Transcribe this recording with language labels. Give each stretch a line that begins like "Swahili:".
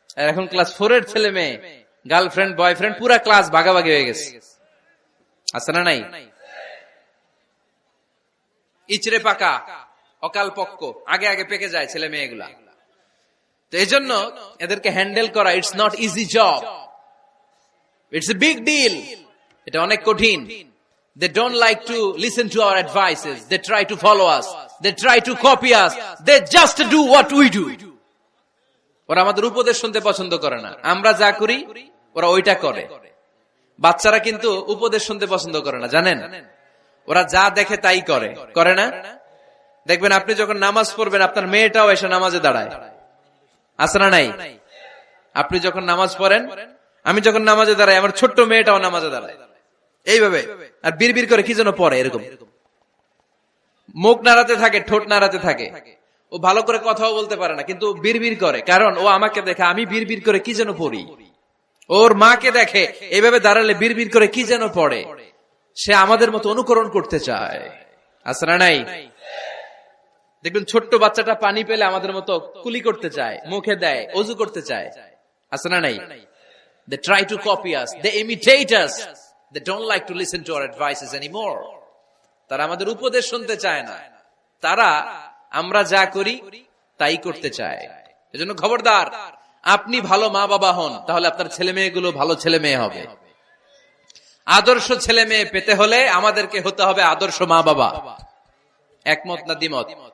Bangla: এখন ক্লাস 4 এর ছেলে মেয়ে গার্লফ্রেন্ড বয়ফ্রেন্ড পুরা ক্লাস ভাগাভাগি হয়ে গেছে, আছে না নাই? ইচড়ে পাকা, অকাল পক্ক, আগে আগে পেকে যায় ছেলে মেয়েগুলা। তো এই জন্য এদেরকে হ্যান্ডেল করা
English: It's not easy job, it's a big deal.
Bangla: এটা অনেক কঠিন।
English: They don't like to listen to our advices. They try to follow us. They try to copy us. They just do what we do.
Bangla: ওরা আমাদের উপদেশ শুনতে পছন্দ করে না। আমরা যা করি ওরা ওইটা করে। বাচ্চারা কিন্তু উপদেশ শুনতে পছন্দ করে না, জানেন? ওরা যা দেখে তাই করে, করে না? দেখবেন আপনি যখন নামাজ পড়বেন আপনার মেয়েটাও এসে নামাজে দাঁড়ায়, আছে না নাই? আপনি যখন নামাজ পড়েন, আমি যখন নামাজে দাঁড়াই, আমার ছোট্ট মেয়েটাও নামাজে দাঁড়ায় এইভাবে, আর বিড়বিড় করে কি যেন পড়ে, এরকম মুখ নাড়াতে থাকে, ঠোঁট নাড়াতে থাকে। ও ভালো করে কথাও বলতে পারে না, কিন্তু বিড়বিড় করে, কারণ ও আমাকে দেখে আমি বিড়বিড় করে কি যেন পড়ি। ওর মাকে দেখে এইভাবে দাঁড়ালে বিড়বিড় করে কি যেন পড়ে। সে আমাদের মতো অনুকরণ করতে চায়, আছে না নাই? দেখবেন ছোট্ট বাচ্চাটা পানি পেলে আমাদের মতো কুলি করতে চায়, মুখে দেয়, অজু করতে চায়, আছে না নাই?
English: They try to copy us, they imitate us, they don't like to listen to our advices anymore.
Bangla: তারা আমাদের উপদেশ শুনতে চায় না, তারা আমরা যা করি তাই করতে চায়। এজন্য খবরদার, আপনি ভালো মা বাবা হন, তাহলে আপনার ছেলে মেয়েগুলো ভালো ছেলে মেয়ে হবে। আদর্শ ছেলে মেয়ে পেতে হলে আমাদেরকে হতে হবে আদর্শ মা বাবা। একমত না দ্বিমত?